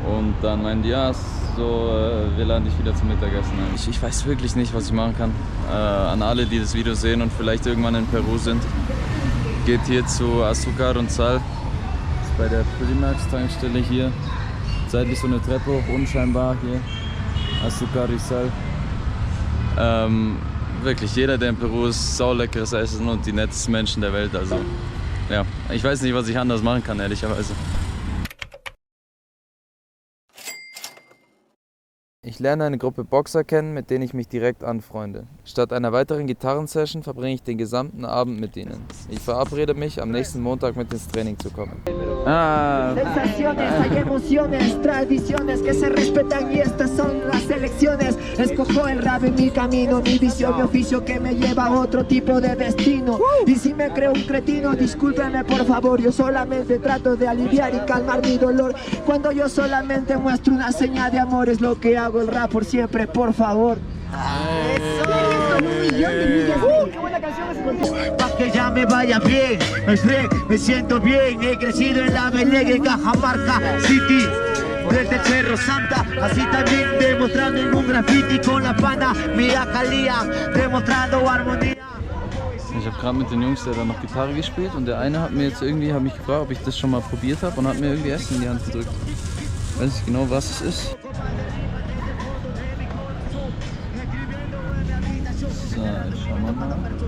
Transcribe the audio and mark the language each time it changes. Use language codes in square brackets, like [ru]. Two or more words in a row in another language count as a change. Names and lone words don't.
[de] Und dann meinen die, ja, so, wir laden dich wieder zum Mittagessen ein. Ich weiß wirklich nicht, was ich machen kann. An alle, die das Video sehen und vielleicht irgendwann in Peru sind, geht hier zu Azúcar und Sal. Das ist bei der Primax-Tankstelle hier. Seitlich so eine Treppe hoch, unscheinbar hier. Azúcar y Sal. Wirklich, jeder, der in Peru ist, sauleckeres Essen und die nettesten Menschen der Welt. Also, ja, ich weiß nicht, was ich anders machen kann, ehrlicherweise. Ich lerne eine Gruppe Boxer kennen, mit denen ich mich direkt anfreunde. Statt einer weiteren Gitarrensession verbringe ich den gesamten Abend mit ihnen. Ich verabrede mich, am nächsten Montag mit ins Training zu kommen. [es] Sensaciones, hay emociones, tradiciones que se respetan y estas son las elecciones. Escojo el rap en mi camino, mi visión, mi oficio que me lleva a otro tipo de destino. Y si me creo un cretino, discúlpeme por favor, yo solamente trato de aliviar y calmar mi dolor. Cuando yo solamente muestro una señal de amor, es lo que hago el rap por siempre, por favor. ¡Qué buena canción es! Pa' que ya me vaya bien, me siento bien. He crecido en la Belén, en Cajamarca City, desde Cerro Santa, así también demostrando en un graffiti con la pana Mia Khalifa, demostrando armonía. [de] Ich habe gerade mit den Jungs, der da noch Gitarre gespielt, und der eine hat mir jetzt irgendwie, hat mich gefragt, ob ich das schon mal probiert habe, und hat mir irgendwie Essen in die Hand gedrückt. Ich weiß nicht genau, was es ist. So, jetzt schauen wir mal.